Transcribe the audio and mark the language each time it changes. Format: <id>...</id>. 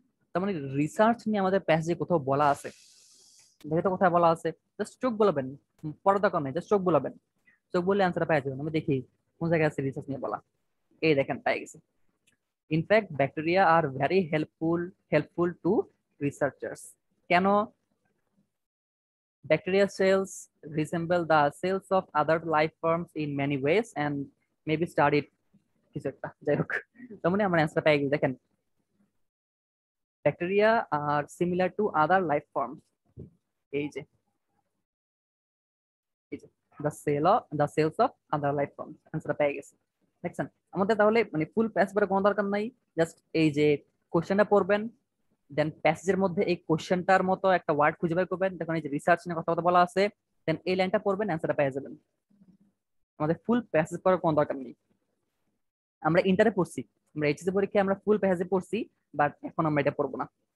<bn>তার মানে রিসার্চ নিয়ে আমাদের প্যাসেজে কোথাও বলা আছে, দেখে তো কোথায় বলা আছে, জাস্ট চোখ বলবেন, পড়া দরকার নেই, জাস্ট চোখ বলবেন, চোখ বললে অ্যান্সার পেয়ে যাবেন। আমি দেখি কোন জায়গায় আছে রিসার্চ নিয়ে বলা, এই দেখেন পেয়ে গেছে।</bn> <en>In fact bacteria are very helpful to researchers.</en> <bn>কেন?</bn> <en>Bacteria cells resemble the cells of other life forms in many ways and may be studied</en> <bn>কিছু একটা, যাই হোক তার মানে আমার অ্যান্সার পেয়ে গেছি। দেখেন,</bn> <en>Bacteria are similar to other life forms.</en> <bn>এই যে</bn> <en>the cells of other life forms,</en> <bn>অ্যান্সারটা পেয়ে গেছি। দেখছেন আমাদের তাহলে মানে ফুল প্যাসেজ পড়ার কোনো দরকার নাই, জাস্ট এই যে কোশ্চেনটা পড়বেন, দেন প্যাসেজের মধ্যে এই কোশ্চেনটার মতো একটা ওয়ার্ড খুঁজে বের করবেন, দেখুন এই যে রিসার্চ নিয়ে কথা বলা আছে, দেন এই লাইনটা পড়বেন, অ্যান্সারটা পেয়ে যাবেন। আমাদের ফুল প্যাসেজ পড়ার কোনো দরকার নেই। আমরা ইন্টারে পড়ছি, আমরা এইচএসসি পরীক্ষায় আমরা ফুল প্যাসেজে পড়ছি, বাট এখন আমরা এটা পড়বো না।</bn>